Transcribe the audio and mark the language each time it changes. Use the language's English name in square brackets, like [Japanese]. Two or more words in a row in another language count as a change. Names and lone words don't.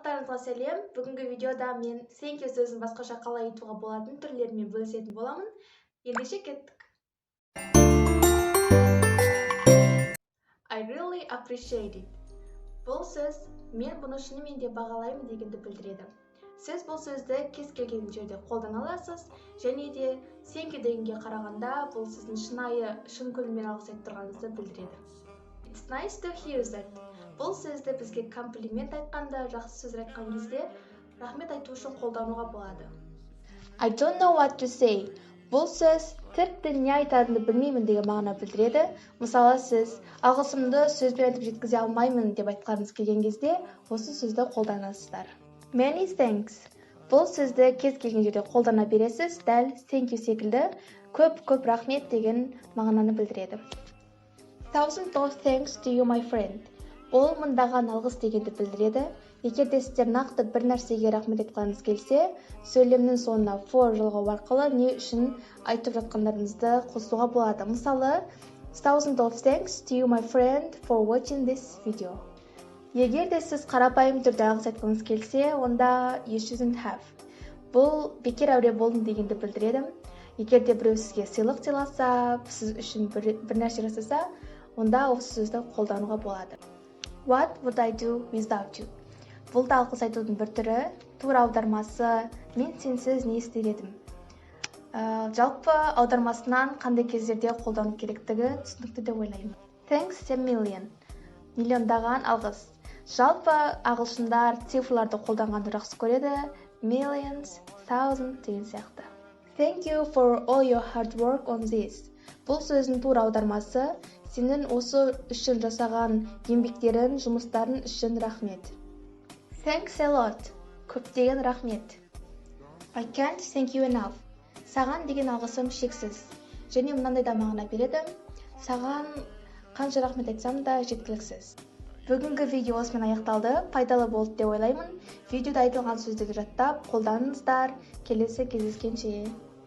[Kazakh] Барлықтарыңызға сәлем. Бүгінгі видеода мен [English] thank you [Kazakh] сөзін басқаша қалай айтуға болатын түрлерімен бөлісетін боламын. Ендеше кеттік. [English] I really appreciate it. [Kazakh] Бұл сөз мен бұны шынымен де бағалаймын дегенді білдіреді. Сіз бұл сөзді кез келген жерде қолдана аласыз, және де [English] thank you [Kazakh] дегенге қарағанда бұл сіздің шын көңілмен алғыс айтып тұрғаныңызды білдіреді. [English] It's nice to hear that. [Kazakh] Бұл сөзді бізге комплимент айтқанда, жақсы сөз айтқан кезде рахмет айту үшін қолдануға болады. [English] I don't know what to say. [Kazakh] Бұл сөз тіпті не айтарымды білмеймін деген мағына білдіреді. Мысалы, сіз алғысымды сөзбен айтып жеткізе алмаймын деп айтқаныңыз келген кезде осы сөзді қолданасыздар. [English] Many thanks. [Kazakh] Бұл сөзді кез келген жерде қолдана бересіз, дәл [English] thank you [Kazakh] секілді көп рахмет деген мағынаны білдіреді. [English] Thousand of thanks to you, my friend. [Kazakh] Бұл мыңдаған алғыс дегенді білдіреді. Егер де сіздер нақты бір нәрсеге рахмет айтқаныңыз келсе, сөйлемнің соңына for жалғау арқылы не үшін айтып жатқандарыңызды қосуға болады. Мысалы, [English] thousand of thanks to you, my friend, for watching this video. [Kazakh] Егер де сіз қарапайым түрде алғыс айтқыңыз келсе, онда [English] you shouldn't have. [Kazakh] Бұл бекер әуре болдың дегенді білдіреді. Егер де біреу сізге сыйлық сыйласа, сіз үшін бір нәрсе жасаса, онда осы сөзді қолдануға болады. [English] What would I do without you? [Kazakh] Бұл да алғыс айтудың бір түрі, тура аудармасы мен сенсіз не істер едім. Жалпы аудармасынан қандай кездерде қолдану керектігі түсінікті деп ойлаймын. [English] Thanks a million. [Kazakh] Миллиондаған алғыс. Жалпы ағылшындар цифрларды қолданғанды жақсы көреді. [English] Millions, thousand [Kazakh] деген сияқты. [English] Thank you for all your hard work on this. [Kazakh] Бұл сөздің тура аудармасы сенің осы үшін жасаған еңбектерін, жұмыстарын үшін рахмет. [English] Thanks a lot. [Kazakh] Көптеген рахмет. [English] I can't thank you enough. [Kazakh] Саған деген алғысым шексіз. Және мынандай да мағына береді. Саған қанша рахмет айтсам да жеткіліксіз. Бүгінгі видео осымен аяқталды. Пайдалы болды деп ойлаймын. Видеода айтылған сөздерді жаттап, қолданыңыздар. Келесі кездескенше.